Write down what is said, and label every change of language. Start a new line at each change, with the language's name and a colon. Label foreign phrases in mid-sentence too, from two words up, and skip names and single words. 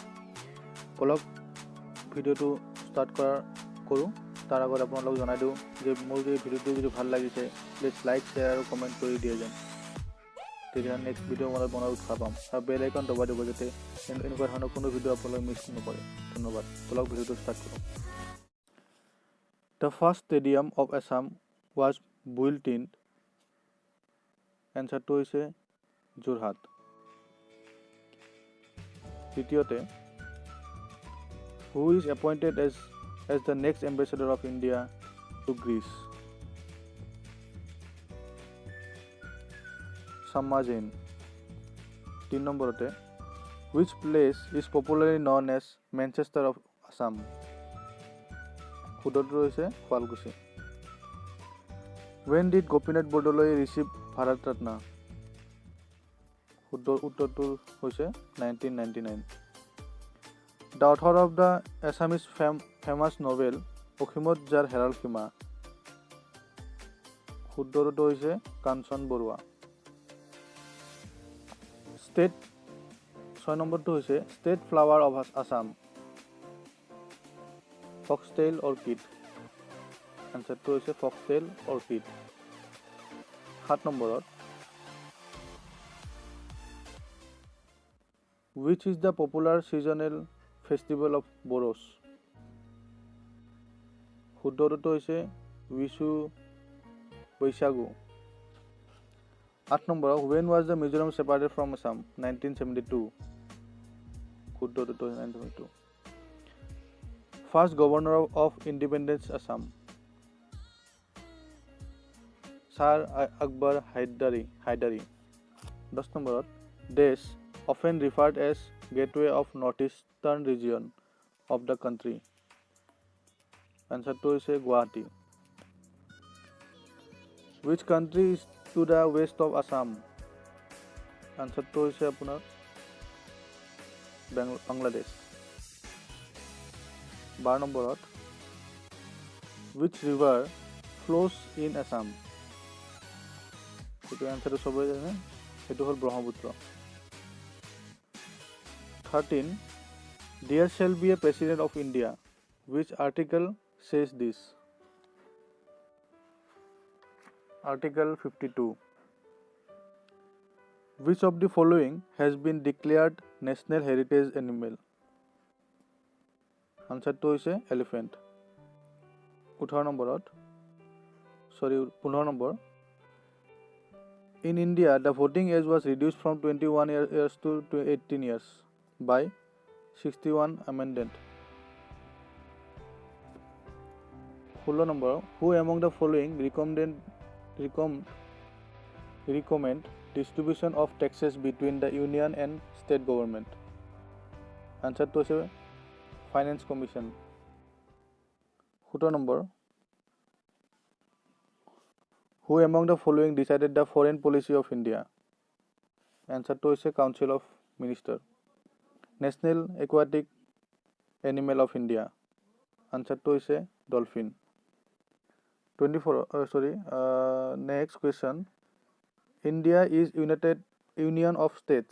Assamese: বলক ভিডিঅ'টো ষ্টাৰ্ট কৰোঁ। তাৰ আগত আপোনালোকক জনাই দিওঁ যে মোৰ এই ভিডিঅ'টো যদি ভাল লাগিছে প্লিজ লাইক, শ্বেয়াৰ আৰু কমেণ্ট কৰি দিয়ে যেন। তেতিয়া
English: next video'
Assamese: মই বনাই উৎসাহ পাম আৰু
English: bell icon
Assamese: দবাই দিব যাতে এনেকুৱা ধৰণৰ কোনো ভিডিঅ' আপোনালোকে মিছ নকৰে। ধন্যবাদ। বলক ভিডিঅ'টো ষ্টাৰ্ট কৰোঁ।
English: The first stadium of Assam was built in,
Assamese: এনচাৰটো হৈছে যোৰহাট। দ্বিতীয়তে,
English: who is appointed as the next ambassador of India to Greece? Samma Jain। 3 নম্বৰতে, which place is popularly known as Manchester of Assam?
Assamese: শুদ্ধটো হৈছে শুৱালকুছি।
English: When did Gopinath Bordoloi receive Bharat Ratna?
Assamese: উত্তৰটো হৈছে 1999।
English: The author of the Assamese famous novel অসীমত যাৰ হেৰাল সীমা,
Assamese: শুদ্ধটো হৈছে কাঞ্চন বৰুৱা।
English: 6
Assamese: নম্বৰটো হৈছে
English: State Flower of Assam, foxtail orchid.
Assamese: এনচাৰটো হৈছে
English: foxtail orchid.
Assamese: 7 নম্বৰত,
English: which is the popular seasonal festival of Boros?
Assamese: শুদ্ধটো হৈছে বিশু বৈশাগু। 8 নম্বৰত,
English: when was the Mizoram separated from Assam?
Assamese: 1972। শুদ্ধটো হৈছে 1972।
English: First governor of independence Assam, Sir Akbar Haidari। 10 নম্বৰত, Desh often referred as gateway of northeastern region of the country,
Assamese: এনচাৰটো হৈছে গুৱাহাটী।
English: Which country is to the west of Assam?
Assamese: এনচাৰটো হৈছে আপোনাৰ বাংলাদেশ। 12 নম্বৰত,
English: which river flows in Assam?
Assamese: এইটো এনচাৰটো চবেই জানে, সেইটো হ'ল ব্ৰহ্মপুত্ৰ। 13,
English: there shall be a president of India. Which article says this? Article 52. Which of the following has been declared national heritage animal?
Assamese: আনসাৰটো হৈছে এলিফেণ্ট। 15 নম্বৰ,
English: in India the voting age was reduced from 21 years to 18 years by 61 amendment. 16 নম্বৰ, who among the following recommend distribution of taxes between the union and state government?
Assamese: আনসাৰটো হৈছে
English: Finance Commission.
Assamese: 17 নম্বৰ,
English: who among the following decided the foreign policy of India?
Assamese: আনসাৰটো হৈছে
English: Council of Minister. National Aquatic Animal of India,
Assamese: আনসাৰটো হৈছে
English: ডলফিন। 24 next question, India is union of states.